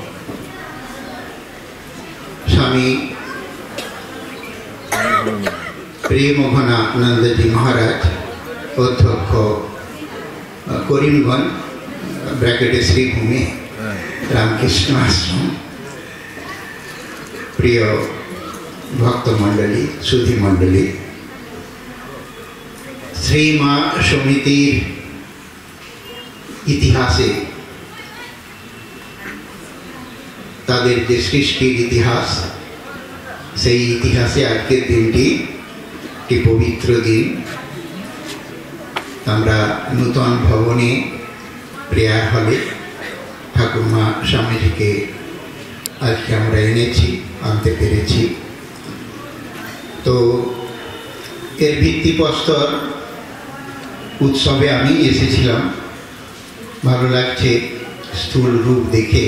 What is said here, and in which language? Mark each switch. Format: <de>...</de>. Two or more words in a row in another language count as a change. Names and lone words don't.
<bn>স্বামী প্রেমঘনানন্দ জী মহারাজ অধ্যক্ষ করিমগঞ্জ ব্র্যাকেটে শ্রীভূমি রামকৃষ্ণ আশ্রম, প্রিয় ভক্ত মণ্ডলী সুধী মণ্ডলী, শ্রী মা সমিতির ইতিহাসে তাদের যে সৃষ্টির ইতিহাস সে ইতিহাসে আজকের দিনটি একটি পবিত্র দিন। আমরা নূতন ভবনে</bn> <en>prayer hall</en> <bn>ঠাকুরমা স্বামীজিকে আজকে আমরা এনেছি, আনতে পেরেছি। তো এর ভিত্তিপ্রস্তর উৎসবে আমি এসেছিলাম, ভালো লাগছে স্থূল রূপ দেখে।</bn>